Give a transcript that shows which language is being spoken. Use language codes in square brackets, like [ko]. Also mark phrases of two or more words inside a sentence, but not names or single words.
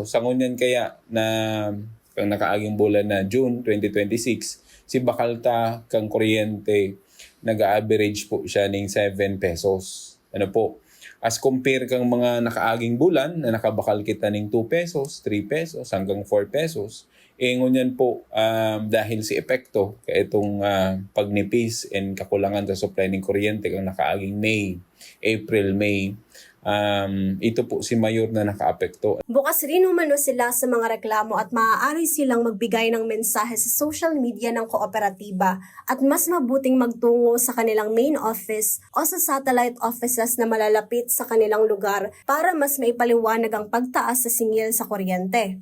[bik] Sangunyan kaya na kang nakaaging bulan na June 2026, si bakal ta kang kuryente nag-average po siya ng 7 pesos. [en] As compare [bik] kang mga nakaaging bulan na nakabakal kita ng 2 pesos, 3 pesos, hanggang 4 pesos, ngunyan po dahil si epekto kaya itong pagnipis and kakulangan sa supply ng kuryente kang nakaaging May, April, May, ito po si Mayor na nakaapekto. [tl] Bukas rin umano sila sa mga reklamo at maaari silang magbigay ng mensahe sa [en] social media [tl] ng kooperatiba at mas mabuting magtungo sa kanilang [en] main office [tl] o sa [en] satellite offices [tl] na malalapit sa kanilang lugar para mas maipaliwanag ang pagtaas sa singil sa kuryente.